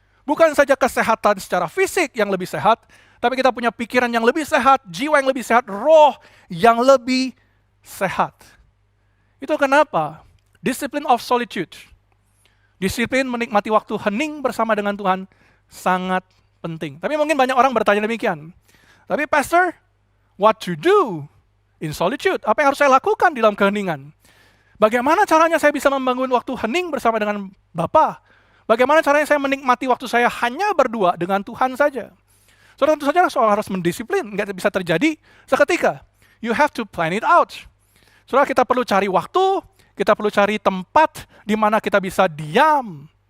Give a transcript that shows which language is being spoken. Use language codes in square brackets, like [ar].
[id] Bukan saja kesehatan secara fisik yang lebih sehat, tapi kita punya pikiran yang lebih sehat, jiwa yang lebih sehat, roh yang lebih sehat. Itu kenapa? [en] Discipline of solitude. [id] Disiplin menikmati waktu hening bersama dengan Tuhan sangat penting. Tapi mungkin banyak orang bertanya demikian. [en] Tapi Pastor, what to do in solitude? [id] Apa yang harus saya lakukan di dalam keheningan? Bagaimana caranya saya bisa membangun waktu hening bersama dengan Bapa? Bagaimana caranya saya menikmati waktu saya hanya berdua dengan Tuhan saja? Saudara, tentu saja soal harus mendisiplin, nggak bisa terjadi seketika. [en] You have to plan it out. [id] Saudara, kita perlu cari waktu, kita perlu cari tempat di mana kita bisa diam.